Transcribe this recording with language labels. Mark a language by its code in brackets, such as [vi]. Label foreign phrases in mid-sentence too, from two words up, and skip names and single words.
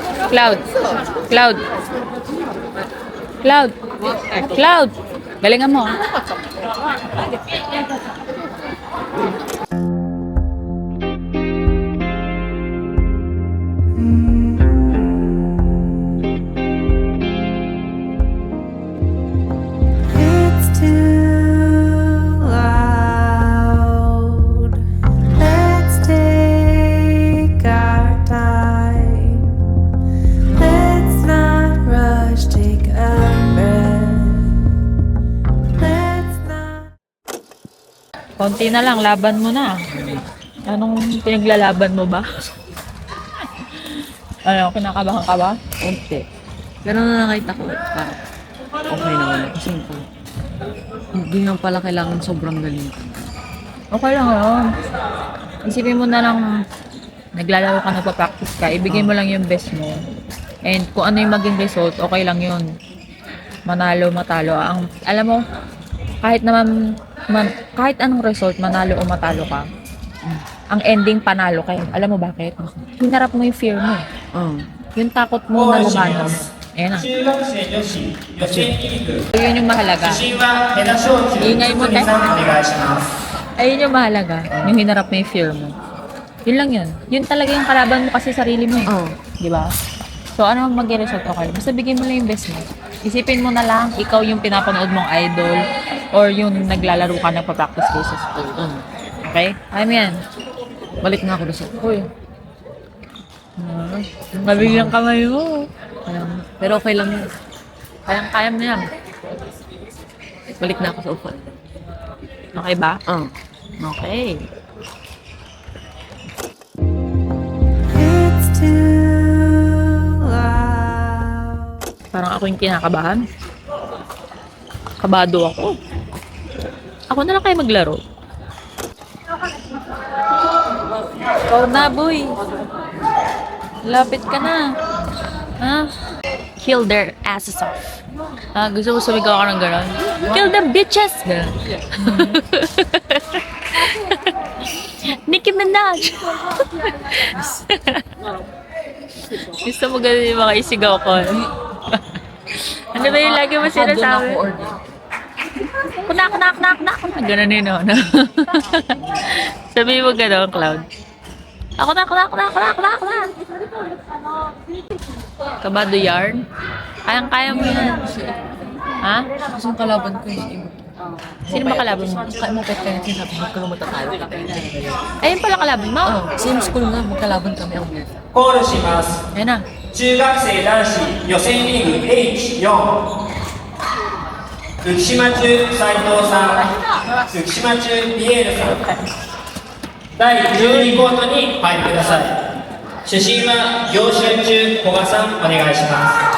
[tl] Cloud. Cloud. Cloud. Cloud. Galingan mo. [en] It's too loud. Let's take our time. Let's not rush, take a breath. Let's not. [tl] Konti na lang, laban mo na. Anong pinaglalaban mo ba? Ano, kinakabahan ka ba? Konti. Pero na nakita ko, parang okay naman. Kasi hindi lang pala kailangan sobrang galing. Okay lang yun. Isipin mo na lang, naglalaro ka, nagpa-practice ka, ibigay mo lang yung best mo. And kung ano yung maging result, okay lang yun. Manalo, matalo. Alam mo, kahit naman, kahit anong result, manalo o matalo ka, ang ending panalo kayo. Alam mo bakit? Hinarap mo yung fear mo. Yung takot mo na labanan mo. Ayan na. [ja] 中学生女子予選リーグ [tl] Yun yung mahalaga. 自信は目指しを中 Ingay mo, te. [ja] さんお願いします [tl] Ayun yung mahalaga. Yung hinarap mo yung fear mo. Yun lang yun. Yun talaga yung kalaban mo kasi sarili mo eh. Oo. Di ba? So, ano mag-result okay? Basta bigyan mo lang yung best mo. Isipin mo na lang, ikaw yung pinapanood mong idol or yung naglalaro ka, nagpa-practice kayo sa school. Okay? Alam yan. Balik nga ako doon sa... Uy. Mabiglang kamay mo. Pero okay lang yun. Kayang-kaya mo yan. Balik na ako sa upat. Okay ba? Oo. Okay. [en] It's too loud. [tl] Parang ako yung kinakabahan. Kabado ako. Ako na lang kayo maglaro. Ikaw na, boy. Lapit ka na. Ha? [en] Kill their asses off. [tl] Gusto mo sumigaw ka ng gano'n? [en] Kill them bitches! [tl] Gano'n. Nicki Minaj! Gusto mo gano'n yung mga isigaw ko? Ano ba yung lagi mo sinasabi? Kunak. Gano'n yun, no? Sabi mo gano'n, Cloud. Ako na. Kabado yarn? Kayang-kaya mo yan. Ha? Kasi yung kalaban ko yung iba. Sino ba kalaban mo? Kaya mo pet kaya sinabi, magkalumata tayo. Ayun pala kalaban mo? Oo. [en] Same school [tl] nga, magkalaban kami ang weird. [ja] コールします [tl] Ayun na. [ja] 中学生男子予選リーグ H4 浮島中斉藤さん浮島中ピエールさん第12コートに入ってください主審は行春中古賀さんお願いします